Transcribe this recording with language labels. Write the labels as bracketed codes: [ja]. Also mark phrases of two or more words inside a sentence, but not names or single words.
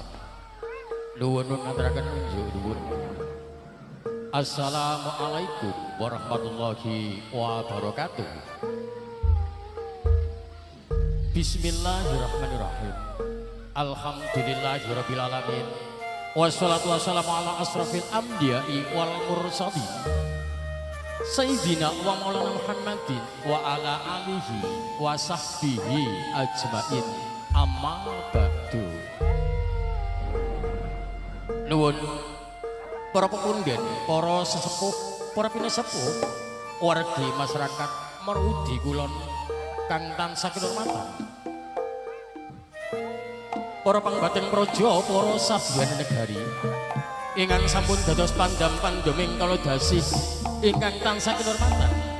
[jv] Nuwun ngaturaken unjuk nuwun. [ar] السلام عليكم ورحمة الله وبركاته. بسم الله الرحمن الرحيم. الحمد لله رب العالمين. والصلاة والسلام على أشرف الأنبياء والمرسلين. سيدنا ومولانا محمد وعلى آله وصحبه أجمعين. أما بعد. [jv] Nuwun para pepunden, para sesepuh, para pinasepuh, wargi masyarakat Marudi Kulon kang tansah kinurmatan. Para pangbaten praja, para sabiyan negari ingkang sampun dados pandam-pandeming kala dasih ingkang tansah kinurmatan.